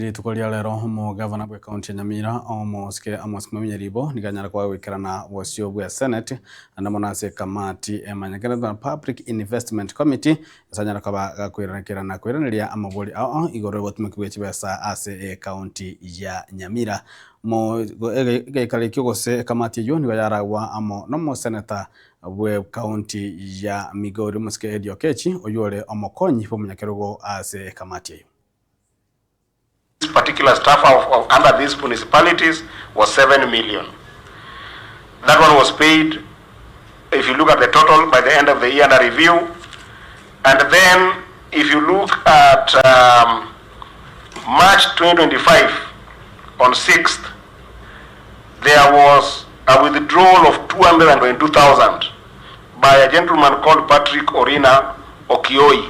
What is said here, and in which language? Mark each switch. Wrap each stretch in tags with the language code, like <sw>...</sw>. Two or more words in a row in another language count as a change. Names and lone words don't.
<guz>Tukoria lero mo governor wa county ya Nyamira Amos Nyaribo niganyara kwa wikirana wasio bwa Senate anamonase kamati emanyakana Public Investment Committee sanyara kwa kwiraniria amaboli igoro gotumukiwe chibesa ase county ya Nyamira mo gekale kyogose kamati yo nigayaragwa amo no senator bwa county ya Migori muske Edio Kechi oyole omokonyi pomunyakerogo ase kamati yo.</guz> <en>This particular staff of under these municipalities was 7 million. That one was paid, if you look at the total by the end of the year under review. And then if you look at March 2025 on 6th, there was a withdrawal of 222,000 by a gentleman called Patrick Orina Okioi.</en>